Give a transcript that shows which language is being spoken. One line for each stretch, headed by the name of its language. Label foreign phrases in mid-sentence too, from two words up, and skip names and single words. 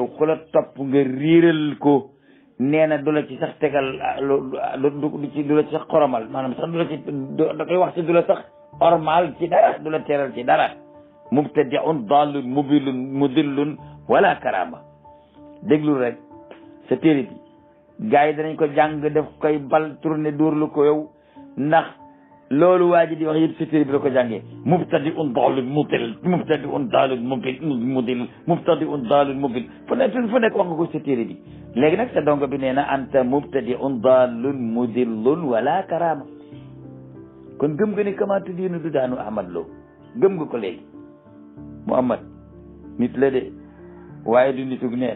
Wolof: ku la topp nga riiral ko nee na du la ci sax tegal du la ci sax xoromal maanaam sax du la ci da koy wax ci du la sax ormal ci dara du la teral ci dara
Arabic: مبتدع ضال مبيل مضل ولا كرامة
Wolof: déglul rek sa téere bi gars yi danañ ko jàng def koy bal tourné dóor lu ko yow ndax loolu waa ji di wax yëpp sa téere bi la ko jàngee
Arabic: مبتدع ضال مبيل مبتدع ضال مبيل مبتدع ضال مبيل
Wolof: fu nekk wax nga ko sa téere bi léegi nag sa dongo bi nee na
Arabic: أنت مبتدع ضال مضل ولا كرامة
Wolof: kon gëm nga ni
Arabic: كما تدين
Wolof: du daanu Ahmad Lo gëm nga ko léegi Muhammad nit la de waaye du nitug neen